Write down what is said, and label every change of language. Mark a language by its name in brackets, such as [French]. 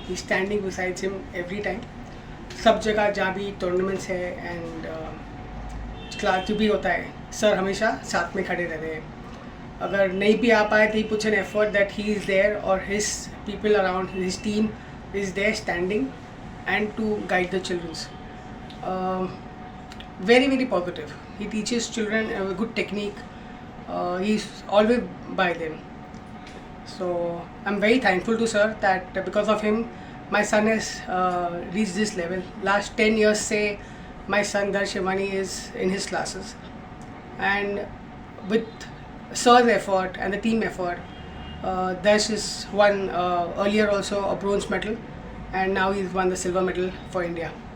[English] He's standing beside him every time. [Hindi] सब जगह जहाँ भी टूर्नामेंट्स है एंड क्लास जो भी होता है, सर हमेशा साथ में खड़े रहते हैं। अगर नहीं भी आ पाए तो [English] He puts an effort that he is there और his people around his team is there standing and to guide the childrens. very positive. He teaches children a good technique. He's always by them. So I'm very thankful to sir that because of him my son has reached this level. Last 10 years say my son Darsh Hemwani is in his classes, and with sir's effort and the team effort, Darsh has won earlier also a bronze medal and now he's won the silver medal for India.